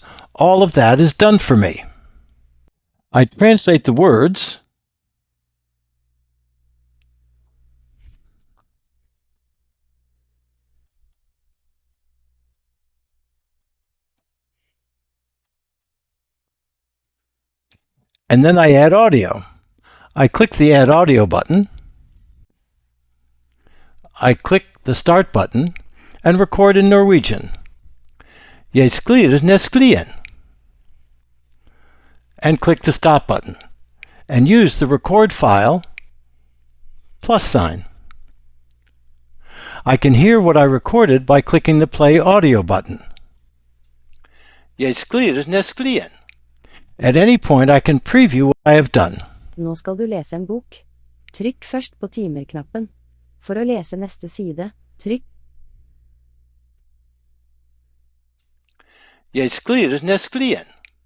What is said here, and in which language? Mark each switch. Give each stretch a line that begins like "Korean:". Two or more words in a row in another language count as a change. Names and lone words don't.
English: All of that is done for me. I translate the words, and then I add audio. I click the Add Audio button. I click the Start button and record in Norwegian.
Norwegian: Jeg sklir nesklien.
English: And click the Stop button. And use the record file +sign. I can hear what I recorded by clicking the Play Audio button.
Norwegian: Jeg sklir nesklien.
English: At any point I can preview what I have done.
Norwegian: Nå skal du lese en bok. Trykk først på timer-knappen. For å lese neste side, trykk. Jeg sklir nesklien.